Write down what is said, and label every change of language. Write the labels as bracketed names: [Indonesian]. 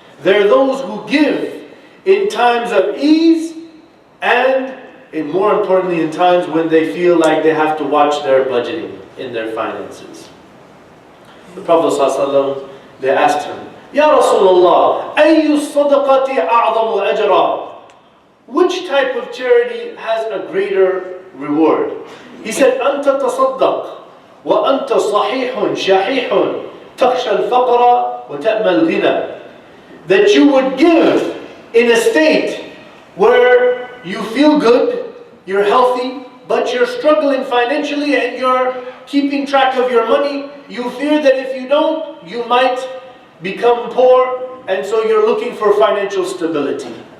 [English] They're those who give in times of ease and more importantly in times when they feel like they have to watch their budgeting in their finances. The Prophet ﷺ, they asked him, Ya Rasulullah, [Arabic] أَيُّ الصَّدَقَةِ أَعْظَمُ أَجْرًا? [English] Which type of charity has a greater reward? He said, [Arabic] أَنْتَ تَصَدَّقْ وَأَنْتَ صَحِيحٌ شَحِيحٌ تَخْشَى الْفَقْرَ وَتَأْمَى الْغِنَى. [English] That you would give in a state where you feel good, you're healthy, but you're struggling financially and you're keeping track of your money. You fear that if you don't, you might become poor, and so you're looking for financial stability.